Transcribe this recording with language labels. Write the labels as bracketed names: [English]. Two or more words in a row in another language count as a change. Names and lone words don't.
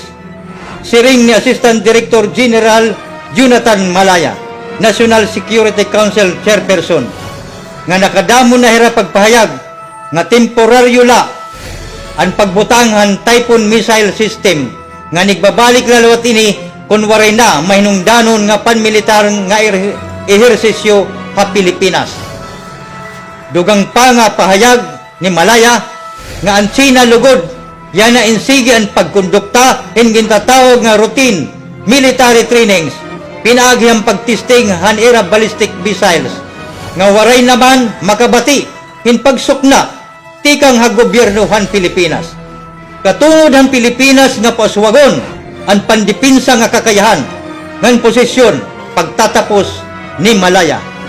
[Waray] Siring ni Assistant Director General Jonathan Malaya, National Security Council Chairperson, nga nakadamo na hira pagpahayag nga temporaryo la ang pagbutang Typhoon missile system nga nigbabalik lalawat ini kung waray na mahinungdanon nga panmilitar nga ehersisyo ha Pilipinas. Dugang pa nga pahayag ni Malaya nga ang China lugod yan na insigi ang pagkondukta hingin tatawag nga [English] routine military trainings [Waray] pinaagi ang pagtisting han era [English] ballistic missiles [Waray] nga waray naman makabati hin pagsukna tikang ha gobyerno han Pilipinas. Katungod han Pilipinas nga paswagon ang pandipinsa nga kakayahan ngan posisyon pagtatapos ni Malaya.